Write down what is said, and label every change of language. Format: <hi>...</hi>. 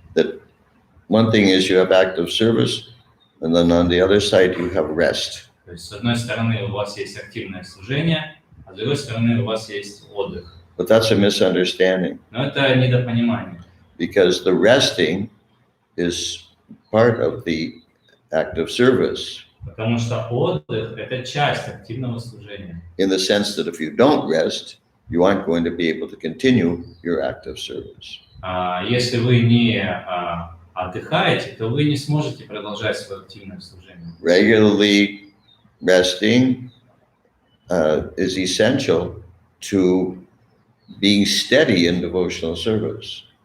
<en>That one thing is you have active service, and then on the other side you have rest.</en> <ru>То есть, с одной стороны, у вас есть активное служение, а с другой стороны, у вас есть отдых.</ru> <en>But that's a misunderstanding,</en> <ru>Но это недопонимание.</ru> <en>because the resting is part of the active service,</en> <ru>Потому что отдых – это часть активного служения.</ru> <en>in the sense that if you don't rest, you aren't going to be able to continue your active service.</en> <ru>Если вы не отдыхаете, то вы не сможете продолжать свое активное служение.</ru> <en>Regularly resting is essential to being steady in devotional service.</en>